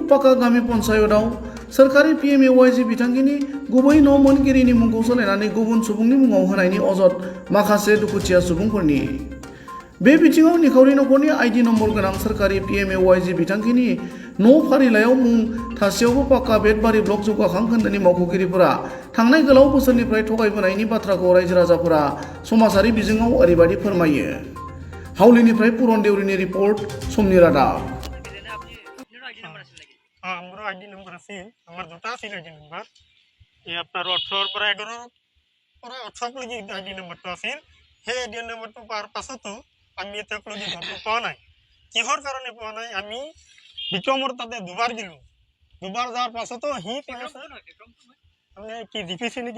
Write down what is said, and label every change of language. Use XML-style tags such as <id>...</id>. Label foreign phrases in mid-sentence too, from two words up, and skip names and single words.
<brx>पाका गामि पन्चायतआव सोरखारि PMAYG बिथांखिनि गुबै न' मोनगिरिनि मुंखौ सोलायनानै गुबुन सुबुंनि मुङाव होनायनि अजद माखासे दुखुथिया सुबुंफोरनि बे बिथिङाव निखावरि नखरनि आइडि नम्बर गोनां सोरखारि PMAYG बिथांखिनि न' फारिलाइयाव मुं थासेयावबो पाका बेटबारि ब्लक जौगाखां खोन्दोनि मावख'गिरिफोरा थांनाय गोलाव बोसोरनिफ्राय थगायबोनायनि बाथ्राखौ रायजो राजाफोरा समाजारि बिजोङाव ओरैबायदि फोरमायो। हावलिनिफ्राय पुरन देउरिनि रिपर्ट समनि रादाब।</brx> <bn>আমার আইডি নম্বর আছে, আমার দুটা আছে আইডি নম্বর।</bn> <as>এই আপনার 18 পৰা 11 পৰা 18 লৈকে আইডি নম্বৰটো আছিল। সেই আইডি নম্বৰটো পাৰ পাছতো আমি এতিয়ালৈকে ঘৰটো পোৱা নাই। কিহৰ কাৰণে পোৱা নাই? আমি বিক্ৰমৰ তাতে দুবাৰ গেলো। দুবাৰ যাওয়ার পাছতো হি কৈ আছে মানে কি জিপিসি নেকি?</as>